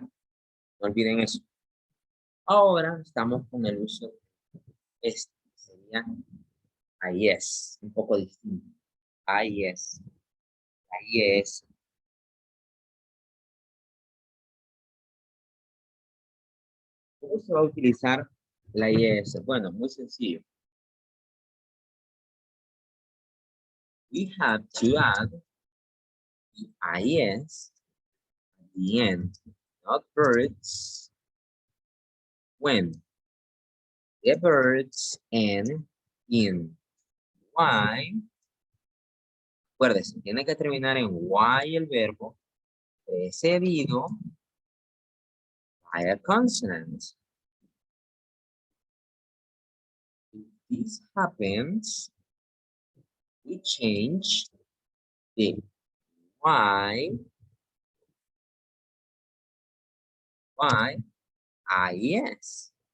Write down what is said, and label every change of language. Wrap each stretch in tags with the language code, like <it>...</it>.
<es>No olviden eso. Ahora estamos con el uso este, sería IES, un poco distinto. IES, IES. ¿Cómo se va a utilizar la IES? Bueno, muy sencillo.</es> <en>We have to add the IES at the end, not birds, when the birds end in Y.</en> <es>Acuérdense, tiene que terminar en Y el verbo precedido</es> <en>by a consonant. If this happens, we change the Y, IES.</en>